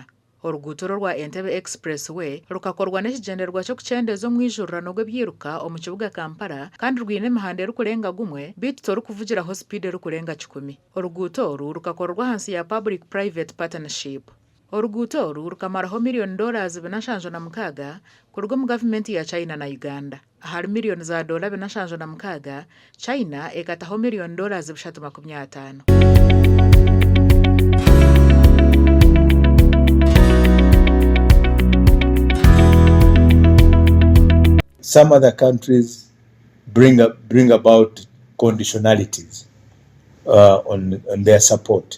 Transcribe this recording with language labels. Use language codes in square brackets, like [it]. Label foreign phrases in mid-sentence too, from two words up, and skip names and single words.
[nyn] Oruguuto rwa Intebbe Expressway rukakorwa n'ekigendererwa ky'okukyendeza omwijurrano gw'ebyiruka omu kibuga Kampala kandi rwine emihanda erikurenga gumwe bitu torukuvugiraho speed erikurenga 100. Oruguuto oru rukakorerwa ahansi ya [en] Public Private Partnership. [nyn] Oruguuto oru rukamaraho $776 kuruga mu gavumenti ya China na Uganda. Ahari $776 China ekataho $350 million. [en] Some other countries bring about conditionalities on their support.